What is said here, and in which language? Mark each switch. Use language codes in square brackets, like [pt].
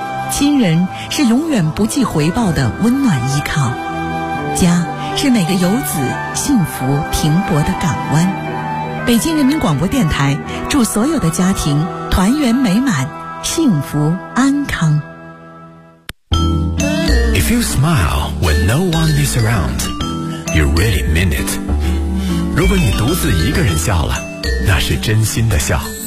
[zh] 亲人是永远不计回报的温暖依靠，家是每个游子幸福停泊的港湾。北京人民广播电台祝所有的家庭团圆美满，幸福安康。 [en] If you smile when no one is around, you really mean it. [zh] 如果你独自一个人笑了，那是真心的笑。